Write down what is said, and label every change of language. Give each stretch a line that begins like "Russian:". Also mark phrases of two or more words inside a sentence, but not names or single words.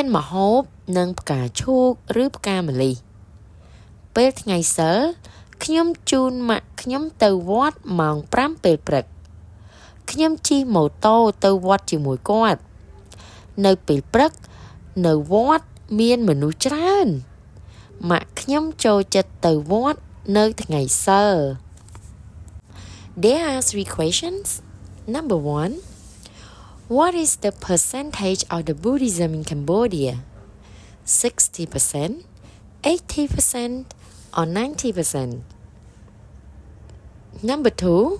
Khmer: ម្ហូបនិងផ្កាឈូកឬផ្កាម្លិះពេលថ្ងៃសៅរ៍ខ្ញុំជូនម៉ាក់ខ្ញុំទៅវត្តម៉ោង 5 ពេលព្រឹកខ្ញុំជិះម៉ូតូទៅវត្តជាមួយគាត់នៅពេលព្រឹកនៅវត្តមានមនុស្សច្រើនម៉ាក់ខ្ញុំចូលចិត្តទៅវត្តនៅថ្ងៃសៅរ៍
English: There are 3 questions. Number 1. What is the percentage of the Buddhism in Cambodia? 60%, 80%, or 90%? Number 2.